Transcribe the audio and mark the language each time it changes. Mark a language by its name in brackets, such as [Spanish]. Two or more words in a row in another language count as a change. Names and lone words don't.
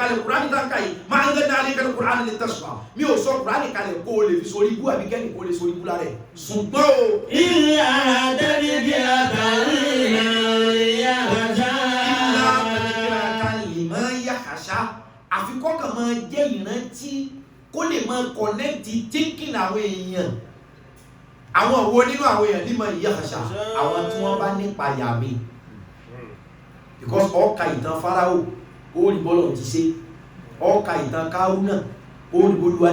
[Yoruba] kalẹ̀ Qur'an ta kai [Arabic] ما أنزلنا عليك القرآن لتشقى [Yoruba] mi ò sọ Qur'an kalẹ̀ kó lè fi sórí ibu àbí kẹ́ni kó lè sórí ibu láre ṣùgbọ́n o [Arabic] إلا تذكرة لمن يخشى [Yoruba] àfi kó kàn máa jẹ́ ìrántí kó lè máa [English] connect thinking [Yoruba] àwọn èèyàn àwọn wo nínú àwọn èèyàn [Arabic] لمن يخشى [Yoruba] àwọn tí wọ́n bá nípa yà mí because ọkà ìtàn Fáráò ó rí bọ́lọ̀ ti ṣe ọkà ìtàn Kárúnà ó rí bọ́lúwà